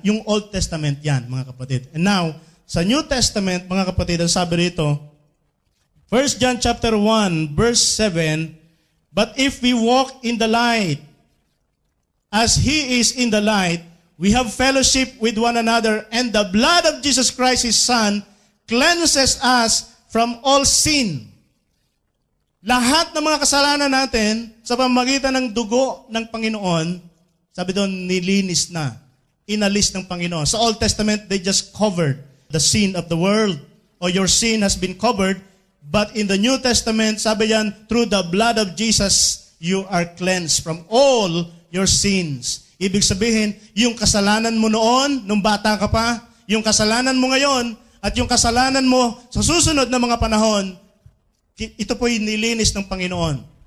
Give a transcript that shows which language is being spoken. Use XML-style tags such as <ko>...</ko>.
<tl>Yung Old Testament yan, mga kapatid.</tl> <en>And now,</en> <tl>sa New Testament, mga kapatid, ang sabi rito,</tl> <en>1 John chapter 1, verse 7, but if we walk in the light, as He is in the light, we have fellowship with one another, and the blood of Jesus Christ, His Son, cleanses us from all sin.</en> <tl>Lahat ng mga kasalanan natin, sa pamamagitan ng dugo ng Panginoon, sabi doon, nilinis na, inalis ng Panginoon.</tl> <en>Sa Old Testament, they just covered the sin of the world, or your sin has been covered. But in the New Testament,</en> <tl>sabi yan,</tl> <en>through the blood of Jesus, you are cleansed from all your sins.</en> <tl>Ibig sabihin, yung kasalanan mo noon, nung bata ka pa, yung kasalanan mo ngayon, at yung kasalanan mo sa susunod na mga panahon, ito po yung nilinis ng Panginoon.</tl>